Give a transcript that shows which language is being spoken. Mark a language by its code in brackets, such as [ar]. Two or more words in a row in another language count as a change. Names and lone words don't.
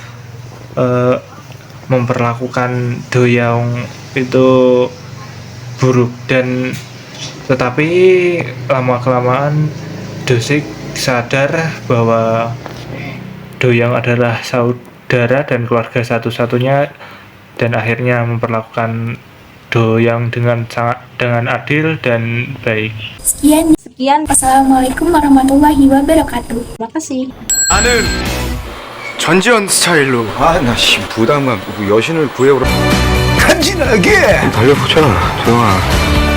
[id] memperlakukan Doyoung itu buruk, dan tetapi lama-kelamaan Dosik sadar bahwa Doyoung adalah saudara dan keluarga satu-satunya, dan akhirnya memperlakukan Doyoung dengan adil dan baik. Sekian. [ar] والسلام عليكم ورحمة الله وبركاته. [id] Terima kasih. [ko] 나는 전지현 스타일로 나 부담감 여신을 구해오라 간지나게 달려보자. 좋아.